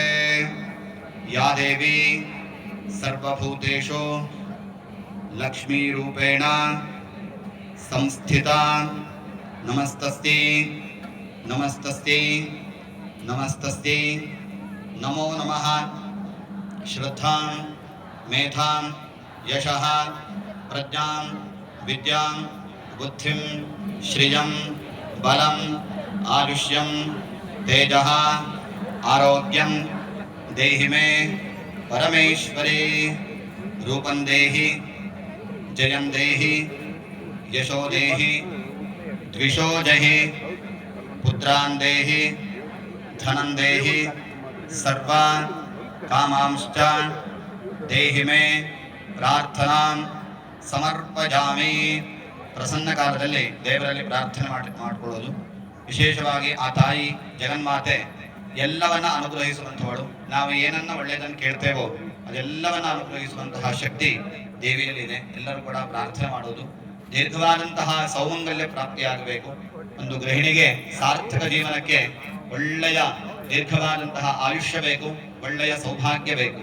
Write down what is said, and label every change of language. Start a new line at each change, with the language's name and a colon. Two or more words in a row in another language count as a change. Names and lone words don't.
Sanskrit: ಯಾ ದೇವಿ ಸರ್ವಭೂತೇಷು ಲಕ್ಷ್ಮೀ ರೂಪೇಣ ಸಂಸ್ಥಿತಾ ನಮಸ್ತಸ್ಯೈ ನಮಸ್ತಸ್ಯೈ ನಮಸ್ತಸ್ಯೈ ನಮೋ ನಮಃ. ಶ್ರದ್ಧಾಂ ಮೇಧಾಂ ಯಶಃ ಪ್ರಜ್ಞಾಂ ವಿದ್ಯಾಂ ಬುದ್ಧಿಂ ಶ್ರಿಯಂ ಬಲಂ ಆಯುಷ್ಯಂ ತೇಜಃ ಆರೋಗ್ಯಂ ದೇಹಿ ಮೇ ಪರಮೇಶ್ವರಿ. ರೂಪಂ ದೇಹಿ ಜಯಂ ದೇಹಿ ಯಶೋ ದೇಹಿ ದ್ವಿಷೋ ಜಹಿ ಪುತ್ರಾನ್ ದೇಹಿ ಧನಂ ದೇಹಿ ಸರ್ವಾನ್ ಕಾಮಾಂಶ್ಚ ದೇಹಿ ಮೇ ಪ್ರಾರ್ಥನಾಂ ಸಮರ್ಪಯಾಮಿ.
Kannada: ಪ್ರಸನ್ನ ಕಾಲದಲ್ಲಿ ದೇವರಲ್ಲಿ ಪ್ರಾರ್ಥನೆ ಮಾಡಿಕೊಳ್ಳೋದು. ವಿಶೇಷವಾಗಿ ಆ ತಾಯಿ ಜಗನ್ಮಾತೆ ಎಲ್ಲವನ್ನ ಅನುಗ್ರಹಿಸುವಂಥವಳು. ನಾವು ಏನನ್ನ ಒಳ್ಳೆಯದನ್ನು ಕೇಳ್ತೇವೋ ಅದೆಲ್ಲವನ್ನ ಅನುಗ್ರಹಿಸುವಂತಹ ಶಕ್ತಿ ದೇವಿಯಲ್ಲಿ ಇದೆ. ಎಲ್ಲರೂ ಕೂಡ ಪ್ರಾರ್ಥನೆ ಮಾಡೋದು. ದೀರ್ಘವಾದಂತಹ ಸೌಮಂಗಲ್ಯ ಪ್ರಾಪ್ತಿಯಾಗಬೇಕು. ಒಂದು ಗೃಹಿಣಿಗೆ ಸಾರ್ಥಕ ಜೀವನಕ್ಕೆ ಒಳ್ಳೆಯ ದೀರ್ಘವಾದಂತಹ ಆಯುಷ್ಯ ಬೇಕು, ಒಳ್ಳೆಯ ಸೌಭಾಗ್ಯ ಬೇಕು.